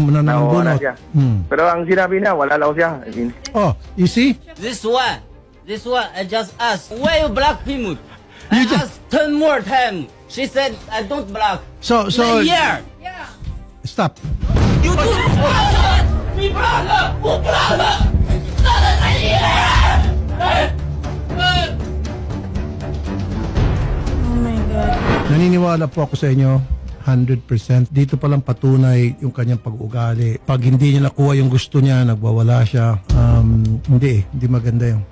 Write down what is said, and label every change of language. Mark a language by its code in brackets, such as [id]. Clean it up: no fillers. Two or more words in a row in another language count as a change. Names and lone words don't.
[tl] nawawala nanangunot. siya. Hmm. Pero ang sinabi niya, wala lang siya. [en] Oh, you see? This one, I just asked, why you block him? I You just- asked 10 more time. She said, I don't block. So, A year. stop. You do. [zh] 你 block 了，我 block 了。 [tl] Naniniwala po ako sa inyo 100%. Dito palang patunay yung kanyang pag-ugali. Pag hindi niya nakuha yung gusto niya, nagwawala siya. Hindi maganda yung.